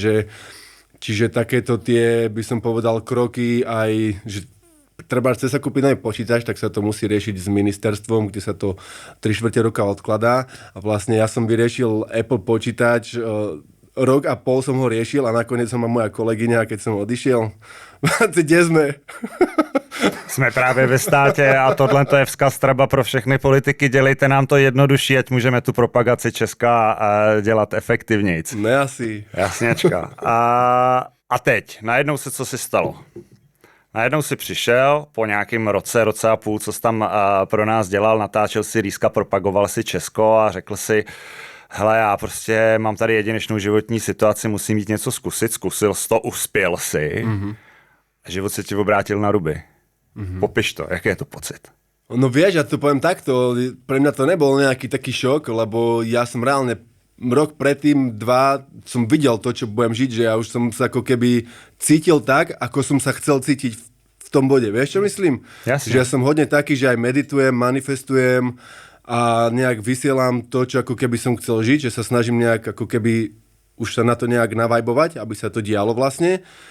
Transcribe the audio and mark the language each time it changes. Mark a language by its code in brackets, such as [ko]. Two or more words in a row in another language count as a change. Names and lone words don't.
[sk] Čiže takéto tie, by som povedal, kroky aj, že treba chce sa kúpiť nový počítač, tak sa to musí riešiť s ministerstvom, kde sa to 3/4 roka odkladá. A vlastne ja som vyriešil Apple počítač, rok a pol som ho riešil a nakoniec som ma moja kolegyňa, keď som odišiel. Kde sme? [cs] Jsme právě ve státě a tohle je vzkaz třeba pro všechny politiky. Dělejte nám to jednodušší, ať můžeme tu propagaci Česka dělat efektivnějc. Ne asi. Jasněčka. A teď, najednou se co si stalo? Najednou si přišel po nějakým roce a půl, co jsi tam pro nás dělal, natáčel si Rýska, propagoval si Česko a řekl si, hele, já prostě mám tady jedinečnou životní situaci, musím jít něco zkusit. Zkusil jsi to, uspěl si. Mm-hmm. Život se ti obrátil na ruby. Mm-hmm. Popiš to, jaký je to pocit? [sk] No vieš, ja to poviem takto, pre mňa to nebol nejaký taký šok, lebo ja som reálne rok predtým, 2, som videl to, čo budem žiť, že ja už som sa ako keby cítil tak, ako som sa chcel cítiť v tom bode. Vieš, čo myslím? Jasne. Že ja som hodne taký, že aj meditujem, manifestujem a nejak vysielam to, čo ako keby som chcel žiť, že sa snažím nejak ako keby už sa na to nejak navajbovať, aby sa to dialo vlastne.